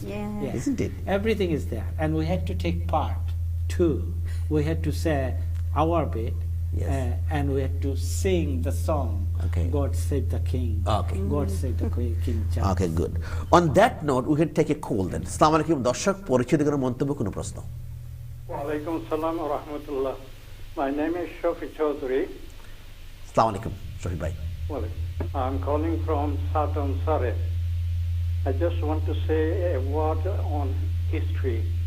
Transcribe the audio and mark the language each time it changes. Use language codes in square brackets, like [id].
[en] Yeah. Isn't it? Everything is there. And we had to take part too. We had to say our bit. Yes. And we had to sing the song, Okay. God Save the King. Okay. God Save the King Charles. Okay, good. On that note, we can take a call then. [bn] Assalamu alaikum, দর্শক পরিচিত কোনো মন্তব্য কোনো প্রশ্ন? [en] Walaikum salam wa rahmatullah. My name is Shafi Choudhury. Assalamu alaikum, Shafi bhai. Well, I'm calling from Southern Surrey. I just want to say a word on history.